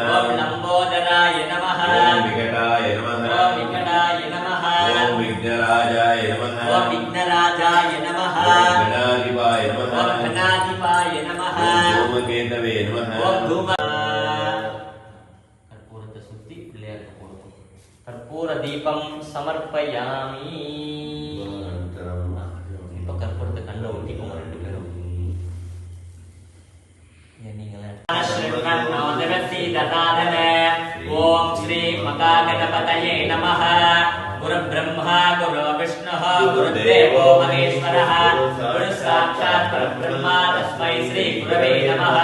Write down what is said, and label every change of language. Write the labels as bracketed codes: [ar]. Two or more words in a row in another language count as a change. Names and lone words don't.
[sa] ओम लंबोदराय नमः ओम विकटाय नमः ओम विकटाय नमः ओम विघ्नराजाय नमः ओम विघ्नराजाय नमः ओम गणाधिपाय नमः ओम गणाधिपाय नमः ओम धूमकेतवे नमः ओम धूम [ta] कर्पूरத்தை சுத்தி பிள்ளையாருக்கு போடுவோம். [sa] कर्पूर दीपं समर्पयामि. [ta] இப்ப கற்பூரத்தை கண்ட ஒட்டிக்கோங்க ரெண்டு பேரும். [sa] ओम श्री महागणपतये नमः. गुरुब्रह्मा गुरुविष्णुः गुरुदेवो महेश्वरः गुरु साक्षात् परब्रह्म तस्मै श्री गुरवे नमः.